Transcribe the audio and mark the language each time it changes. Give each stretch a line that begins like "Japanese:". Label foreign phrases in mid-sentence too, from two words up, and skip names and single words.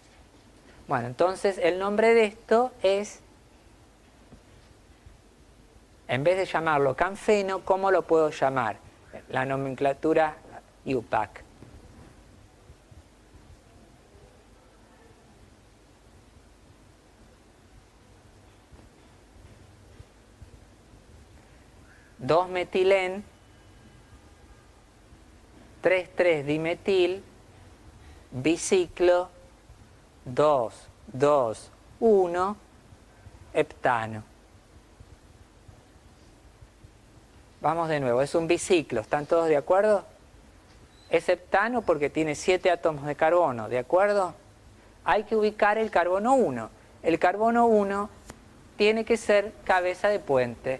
Spanish: Bueno, entonces el nombre de esto es, en vez de llamarlo canfeno, ¿cómo lo puedo llamar? La nomenclatura IUPAC. Dos metilén, 3,3-dimetil, biciclo, 2,2,1, heptano. Vamos de nuevo, es un biciclo, ¿están todos de acuerdo? Es heptano porque tiene 7 átomos de carbono, ¿de acuerdo? Hay que ubicar el carbono 1. El carbono 1 tiene que ser cabeza de puente.